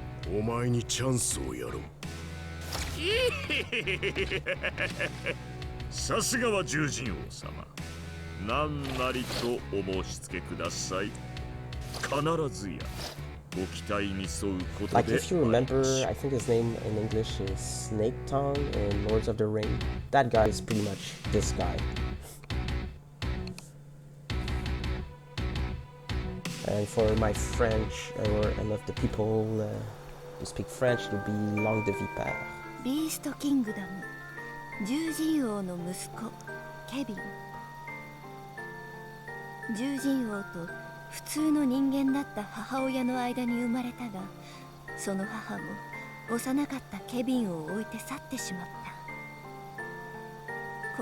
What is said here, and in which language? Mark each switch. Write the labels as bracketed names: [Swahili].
[Japanese] お前にチャンスをやろう。さすがは獣人王様。何なりとお申し付けください。必ずやご期待に沿うことで。 [English] Like if you remember, I think his name in English is Snake Tongue in Lords of the Ring. That guy is pretty much this guy. And for my French or and of the people who speak French, it would be Langue de Vipère. [Japanese] ビーストキングダム、獣人王の息子ケビン。獣人王と普通の人間だった母親の間に生まれたが、その母も幼かったケビンを置いて去ってしまった。